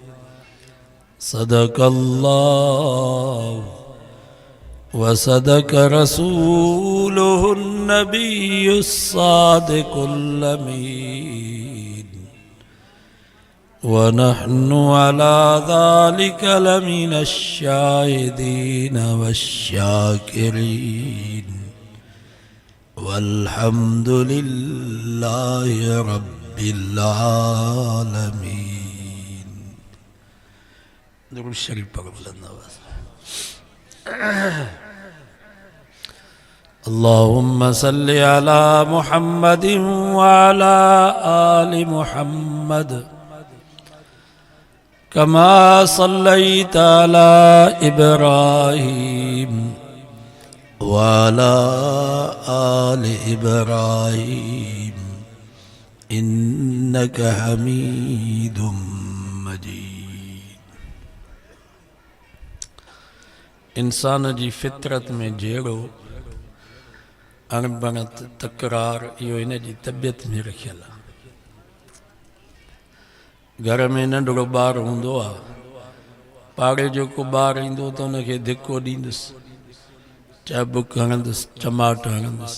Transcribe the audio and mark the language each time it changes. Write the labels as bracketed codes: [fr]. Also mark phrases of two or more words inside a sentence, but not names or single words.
[ar] صدق الله وصدق رسوله النبي الصادق الأمين ونحن على ذلك لمن الشاهدين والشاكرين والحمد لله رب العالمين. [sd] दुरूद शरीफ पढ़ो बुलंद आवाज़ में। [ar] اللهم صل على محمد وعلى آل محمد كما صليت على إبراهيم وعلى آل إبراهيم إنك حميد مجيد. [sd] इंसान जी फितरत में जहिड़ो अणबणत तकरार इहो इन जी तबियत में रखियल आहे। घर में नंढड़ो ॿारु हूंदो आहे, पाड़े जो को ॿारु ईंदो त हुनखे धिको ॾींदुसि, चाबुक हणंदुसि, चमाट हणंदुसि।